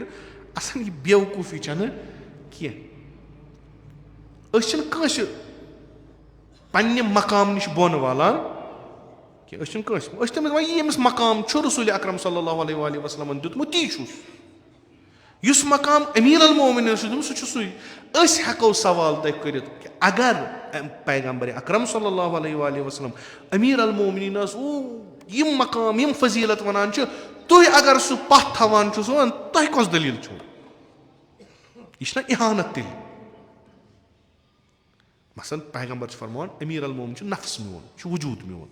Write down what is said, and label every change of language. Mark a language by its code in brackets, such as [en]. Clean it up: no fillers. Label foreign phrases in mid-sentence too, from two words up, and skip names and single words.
[ks] اصل یہِ بیوقوٗفی چھنہٕ کینٛہہ. أسۍ چھِنہٕ کٲنٛسہِ پننہِ مقام نِش بۄن والان کینٛہہ, أسۍ چھِنہٕ کٲنٛسہِ, أسۍ چھِ تٔمِس دپان یہِ ییٚمِس مقام چھُ رسولِ اکرم [ar] صلی اللہ علیہ وسلمن [ks] دیُتمُت تی چھُس. یُس مقام امیٖر المومنیٖن چھُ دیُتمُت سُہ چھُ سُے. أسۍ ہٮ۪کو سوال تۄہہِ کٔرِتھ کہِ اگر پیغمبر اکرم [ar] صلی اللہ علیہ وسلم [ks] امیٖر المومنیٖنس یِم مقام, یِم فضیٖلت ونان چھِ, تُہۍ اگر سُہ پتھ تھاوان چھُ سُہ, تۄہہِ کۄس دٔلیٖل چھُو؟ یہِ چھُنہ اِحانت تیٚلہِ. مثلاً پیغمبر چھُ فرماوان امیٖر المومنیٖن چھُ نفس میون, یہِ چھُ وجوٗد میون.